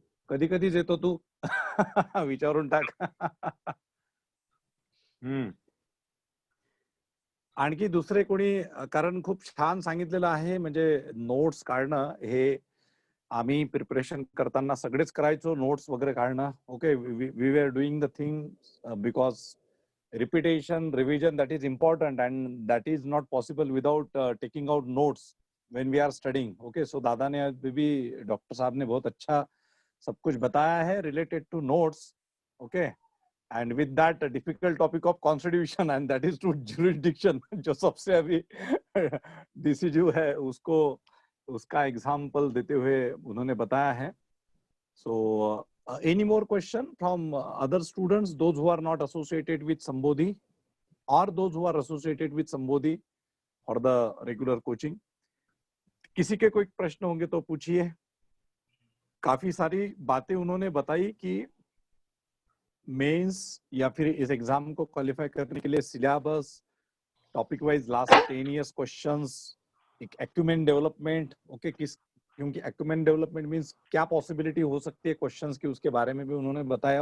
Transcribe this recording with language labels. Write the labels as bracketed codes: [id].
[mr] कधी कधीच येतो तू विचारून टाक. आणखी दुसरे कोणी, कारण खूप छान सांगितलेलं आहे, म्हणजे नोट्स काढणं हे आम्ही प्रिपरेशन करताना सगळेच करायचो, नोट्स वगैरे काढणं. [en] Okay, we were doing the thing because repetition, revision, that is important and that is not possible without taking out notes when we are studying. [hi] Okay, so दादा ने भी, डॉक्टर साहब ने बहुत अच्छा सब कुछ बताया है [en] related to notes. [hi] Okay, [en] and with that a difficult topic of constitution and that is to jurisdiction [hi] जो सबसे अभी decisive है उसको उसका एग्जाम्पल देते हुए उन्होंने बताया है. [en] So any more question from other students, those who are not associated with Sambodhi or those who are associated with Sambodhi for the regular coaching? [hi] किसी के कोई प्रश्न होंगे तो पूछिए. काफी सारी बातें उन्होंने बताई कि मेंस या फिर इस एग्जाम को क्वालिफाई करने के लिए syllabus, topic wise last 10 years questions, एक एक्यूमेंट डेवलपमेंट, ओके, किस क्योंकि एक्यूमेंट डेवलपमेंट मींस क्या पॉसिबिलिटी हो सकती है क्वेश्चंस की, उसके बारे में भी उन्होंने बताया.